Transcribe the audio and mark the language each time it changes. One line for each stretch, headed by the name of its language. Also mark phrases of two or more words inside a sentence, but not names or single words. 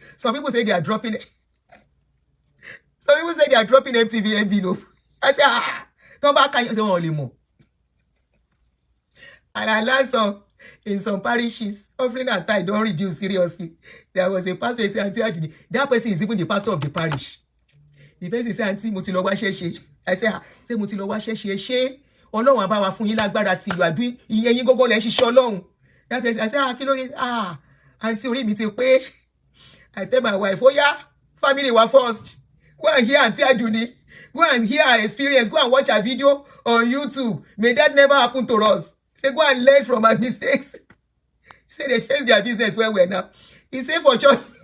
English: Some people say they are dropping it. Some people say they are dropping MTV envelope. I say, come back and say, only more. And I learned in some parishes, offering and tithe don't reduce seriously. There was a pastor who said, Aunty Aduuni, that person is even the pastor of the parish. The person said, Aunty,
Yoruba: mo ti lọ wá ṣẹ́ṣe.
English: I say,
Yoruba: mo ti lọ wá ṣẹ́ṣe. Ọlọ́run á bá wa fún yín lágbára sí,
English: you are doing
Yoruba: iye yín gógó lẹ ṣiṣẹ́ Ọlọ́run.
English: That person, I say,
Yoruba: kí ló dé? Aunty orí mi ti pé.
English: I tell my wife, oh yeah, family were first. Go and hear Aunty Aduuni. Go and hear her experience. Go and watch her video on YouTube. May that never happen to us. Say, go and learn from our mistakes. Say they face their business where we're now. He said for church.